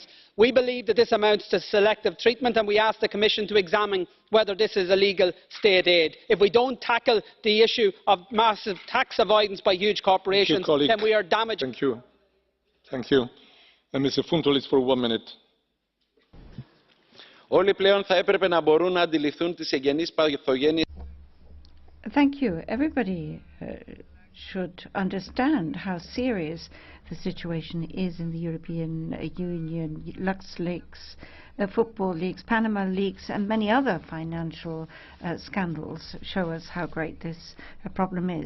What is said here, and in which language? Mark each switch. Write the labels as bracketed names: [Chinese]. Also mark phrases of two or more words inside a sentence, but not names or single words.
[English] We believe that this amounts to selective treatment, and we ask the Commission to examine whether this is illegal state aid. If we don't tackle the issue of massive tax avoidance by huge corporations, then we are damaging. Thank you. Thank you. And Mr. Fountulis for 1 minute. [Greek] Όλοι πλέον θα έπρεπε να μπορούν να αντιληφθούν τις εγγενείς παθογένειες. [English] Thank you. Everybody should understand how serious the situation is in the European Union. LuxLeaks, football leaks, Panama leaks and many other financial scandals show us how great this problem is.